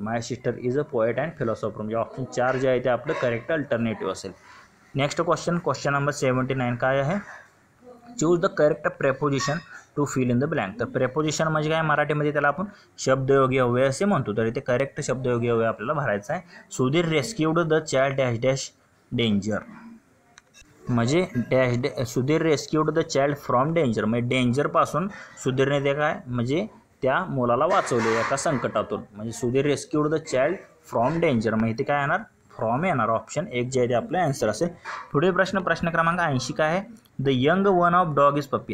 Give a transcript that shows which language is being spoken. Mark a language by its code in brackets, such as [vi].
[en] my sister is a poet and philosopher, [mr] म्हणजे option 4 जे आहे ते आपलं करेक्ट अल्टरनेटिव्ह असेल. [en] Next question number 79 काय आहे, choose the correct preposition to fill in the blank. [mr] तर प्रेपोजिशन म्हणजे काय, मराठीमध्ये त्याला आपण शब्दयोगी अव्यय असे म्हणतो. तर इथे करेक्ट शब्दयोगी अव्यय आपल्याला भरायचा आहे. [en] Sudhir rescued the child dash dash danger. [mr] म्हणजे [en] Sudhir rescued the child from danger, [mr] म्हणजे डेंजरपासून सुधीरने ते काय, म्हणजे त्या मुलाला वाचवले एका संकटातून. म्हणजे [en] Sudhir rescued the child from danger, [mr] म्हणजे ते काय येणार, फ्रॉम येणार. ऑप्शन 1 जे आहे ते आपलं आन्सर असेल. पुढील प्रश्न क्रमांक 80 काय आहे, [en] The young one of dog is puppy.